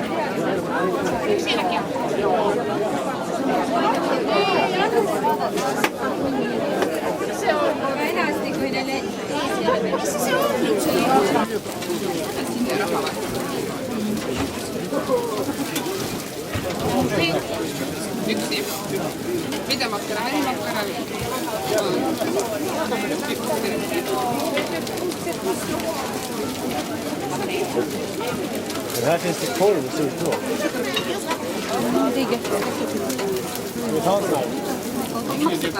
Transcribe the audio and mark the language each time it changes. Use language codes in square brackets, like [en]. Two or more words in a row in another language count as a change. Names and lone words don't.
[fi] Siinäkin se on. Enää sitten kun edelleen. Missä se on nyt se? Yksi. Mitä makkaraa? Ei makkaraa. [sv] Det här finns det korv och surkål. Vi tar en sån här.